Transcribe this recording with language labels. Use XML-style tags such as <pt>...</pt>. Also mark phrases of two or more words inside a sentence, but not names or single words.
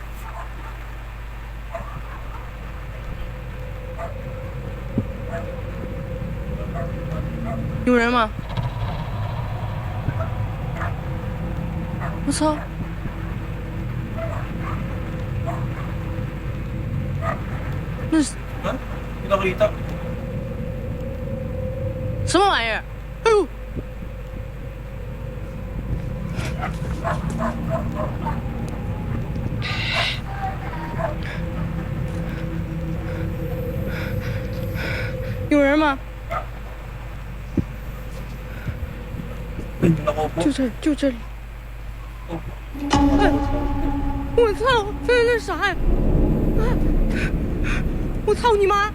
<zh>有人吗？我操！那是</zh> <tl>Ha? Hindi nakita.</tl> <zh>什么玩意儿？哎呦！有人吗？</zh> <tl>Ay, naku po.</tl> <zh>就这，就这里。哎，我操！这是啥呀？啊！我操你妈！</zh>